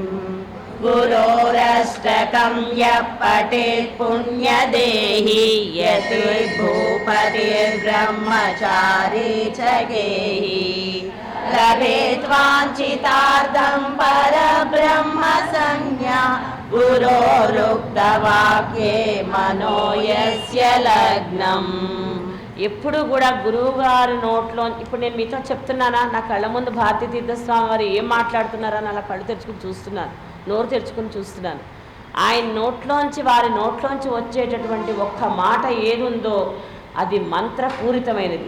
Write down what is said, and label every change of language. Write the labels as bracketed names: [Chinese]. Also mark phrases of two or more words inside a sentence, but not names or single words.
[Sanskrit] गुरोरष्टकं यः पठेत् पुण्यदेही यति भूपतिर्ब्रह्मचारी च गेही लभेद्वाञ्छितार्थं परब्रह्म संज्ञा गुरोरुक्तवाक्ये మనో యస్య లగ్నం. [Telugu] ఎప్పుడు కూడా గురువు గారి నోట్లో, ఇప్పుడు నేను మీతో చెప్తున్నానా, నా కళ్ళ ముందు భారతీ తీర్థస్వామి వారు ఏం మాట్లాడుతున్నారా అలా కళ్ళు తెరుచుకుని చూస్తున్నాను, నోరు తెరుచుకుని చూస్తున్నాను. ఆయన నోట్లోంచి, వారి నోట్లోంచి వచ్చేటటువంటి ఒక్క మాట ఏదుందో అది మంత్రపూరితమైనది.